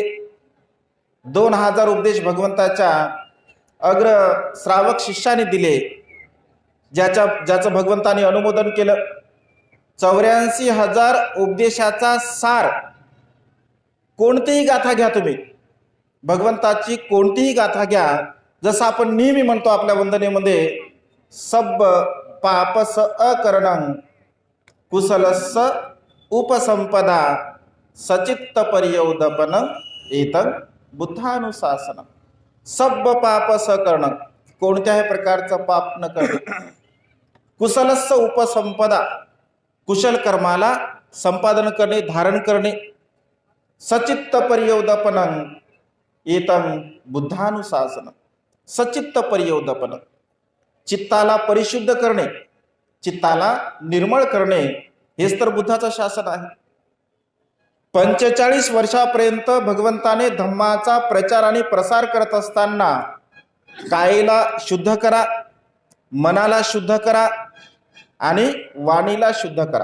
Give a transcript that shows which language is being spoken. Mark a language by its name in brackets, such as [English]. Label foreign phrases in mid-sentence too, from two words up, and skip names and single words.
[Marathi] 2,000 उपदेश भगवंताच्या अग्र श्रावक शिष्याने दिले, ज्याचं भगवंताने अनुमोदन केलं. 84,000 उपदेशाचा सार. कोणतीही गाथा घ्या तुम्ही, भगवंताची कोणतीही गाथा घ्या. जसं आपण नेहमी म्हणतो आपल्या वंदनेमध्ये, [Pali] सब पापस अकरणं कुशलस्य उपसंपदा सचित्त पर्यवदपनं एतं बुद्धानुशासनं. सब पापस करणं, [Marathi] कोणत्याही प्रकारचं पाप न करणे. [Pali] कुशलस्य उपसंपदा, [Marathi] कुशल कर्माला संपादन करणे, धारण करणे. [Pali] सचित्त पर्यवदपनं एतं बुद्धानुशासनं. सचित्त पर्यवदपन, [Marathi] चित्ताला परिशुद्ध करणे, चित्ताला निर्मळ करणे, हेच तर बुद्धाचं शासन आहे. 45 वर्षापर्यंत भगवंताने धम्माचा प्रचार आणि प्रसार करत असताना कायेला शुद्ध करा, मनाला शुद्ध करा आणि वाणीला शुद्ध करा.